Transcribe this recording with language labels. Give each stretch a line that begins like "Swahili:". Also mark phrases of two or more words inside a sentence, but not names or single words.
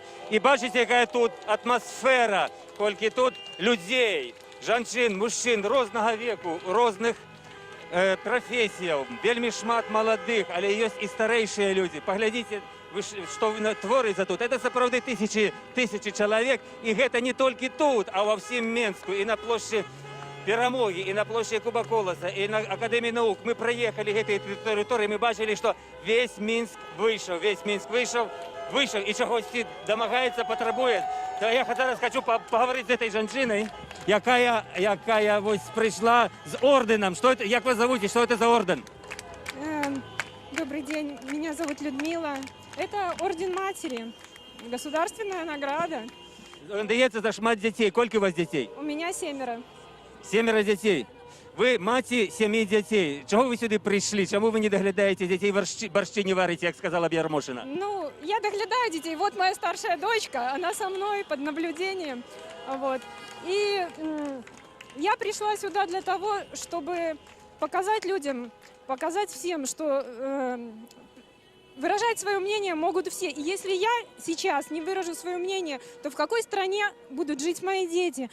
Belarusian: І бачыце, якая тут атмасфера, колькі тут людзей, жанчын, мужчын рознага веку, розных прафесіяў, вельмі шмат маладых, але ёсць і старэйшыя людзі. Паглядзіце, што творыцца тут. Это сапраўды тысячи чалавек, і гэта не толькі тут, а ва ўсім Менску, і на плошчы Перамогі,
Ukrainian: і на площі Куба Колоса, і на Академії наук. Ми проїхали цією територією, ми бачили, що весь Мінськ вийшов, і чогось домагається, потребує. То я зараз хочу поговорити з цією жінкою, яка ось прийшла з орденом. Як вас зовут, що це за орден?
Russian: Добрый день, меня зовут Людмила. Это орден матери, государственная награда.
Ukrainian: Он дається за шмат дітей. Скільки у вас дітей?
Russian: У меня 7.
Ukrainian: 7 дітей. Ви маті 7 дітей. Чого ви сюди прийшли? Чому ви не доглядаєте дітей, борщі не варите, як сказала б Ярмошина? Ну, я доглядаю детей.
Russian: Вот моя старшая дочка, она со мной под наблюдением. Вот. И я пришла сюда для того, чтобы показать людям, показать всем, что выражать свое мнение могут все. И если я сейчас не выражу свое мнение, то в какой стране будут жить мои дети?